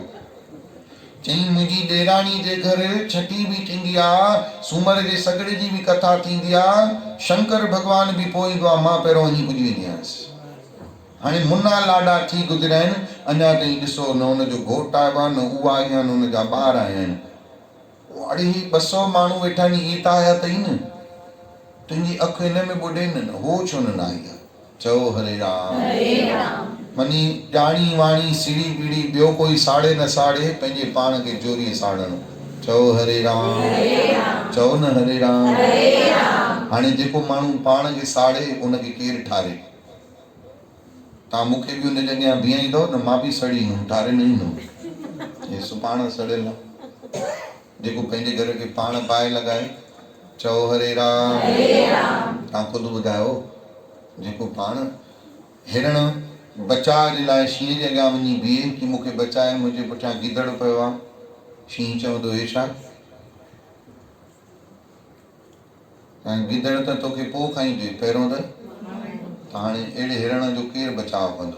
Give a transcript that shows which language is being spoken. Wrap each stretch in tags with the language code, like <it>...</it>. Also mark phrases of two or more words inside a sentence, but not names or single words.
<sd>चई मुंहिंजी ॾेराणी जे घर छठी बि थींदी आहे, सूमर जे सॻड़े जी बि कथा थींदी आहे, शंकर भॻवान बि पोईंदो आहे, मां पहिरियों वञी पुॼी वेंदी आहियां। हाणे मुना लाॾा थी गुज़रिया आहिनि, अञा ताईं ॾिसो न हुनजो घोट आयो आहे, न उहा आई आहे, न हुनजा ॿार आया आहिनि। अड़े 200 माण्हू वेठा आहिनि, इहे त आया अथई न, तुंहिंजी अखि हिन में ॿुॾे न, हो छो न आई आहे? चओ हरे राम। मनी ॼाणी वाणी सीड़ी बीड़ी ॿियो कोई साड़े न साड़े, पंहिंजे पाण खे जोरीअ साड़णो। चओ हरे राम। चओ न हरे राम। हाणे जेको माण्हू पाण खे साड़े उनखे केरु ठारे? तव्हां मूंखे बि उन जॻह बीहाईंदव न, मां बि सड़ी ईंदुमि, ठारे न ईंदुमि। हे सुपाण सड़ियल आहे, जेको पंहिंजे घर खे पाण पाए लॻाए। चओ हरे राम। तव्हां ख़ुदि ॿुधायो, जेको पाण हिरण बचाव जे लाइ शींहं जे अॻियां वञी बीहे कि मूंखे बचाए, मुंहिंजे पुठियां गिदड़ पियो आहे, शींहं चवंदो हे छा? ऐं गिदड़ त तोखे पोइ खाईंदे, पहिरियों त हाणे अहिड़े हिरण जो केरु बचाव कंदो?</sd>